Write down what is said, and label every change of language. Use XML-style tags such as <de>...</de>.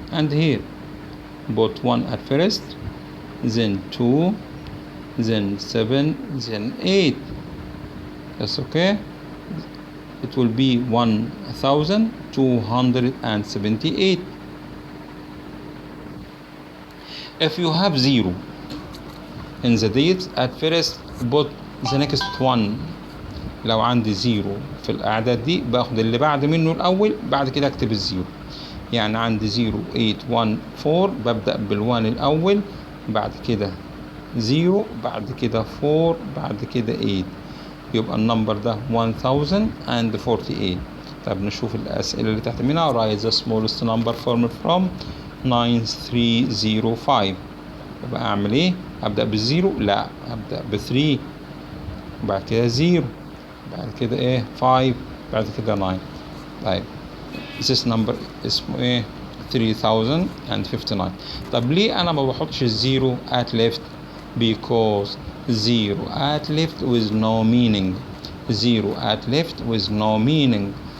<en>And here, put 1 at first, then 2, then 7, then 8. That's okay. It will be 1278. If you have 0 in the digits at first, put the next one.</en> <ar>لو عندي 0 في الأعداد دي باخد اللي بعد منه الأول، بعد كده أكتب الزيرو. يعني عندي 0 8 1 4، ببدأ بالوان الأول، بعد كده 0، بعد كده 4، بعد كده 8. يبقى النمبر ده 1048. طب نشوف الأسئلة اللي تحت منها.</ar> <en>write the smallest number formed from 9305.</en> <ar>يبقى أعمل إيه؟ أبدأ بالزيرو؟ لا، أبدأ ب3، بعد كده 0، بعد كده إيه 5، بعد كده 9. طيب this number اسمه إيه؟ 3059.</ar> <en>طب ليه أنا ما بحطش الزيرو at left؟ because 0 at left with no meaning. zero at left with no meaning.</en>